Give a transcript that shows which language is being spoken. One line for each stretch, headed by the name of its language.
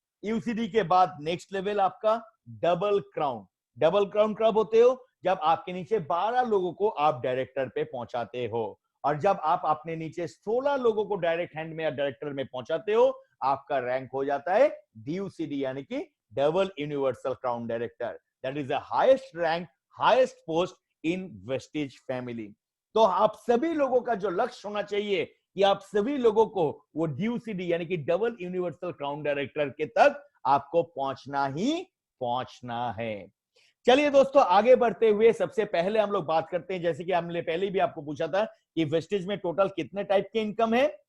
Hindi: UCD के बाद next level आपका डबल क्राउन कब होते हो? जब आपके नीचे 12 लोगों को आप डायरेक्टर पे पहुंचाते हो, और जब आप अपने नीचे 16 लोगों को डायरेक्ट हैंड में या डायरेक्टर में पहुंचाते हो आपका रैंक हो जाता है डीयूसीडी यानी कि double universal crown director.
English: That is the highest rank, highest post in Vestige family.
Hindi: तो आप सभी लोगों का जो लक्ष्य होना चाहिए कि आप सभी लोगों को वो डीयूसीडी यानी कि डबल यूनिवर्सल क्राउन डायरेक्टर के तक आपको पहुंचना ही पहुंचना है। चलिए दोस्तों आगे बढ़ते हुए सबसे पहले हम लोग बात करते हैं, जैसे कि हमने पहले भी आपको पूछा था कि वेस्टेज में टोटल कितने टाइप के इनकम है?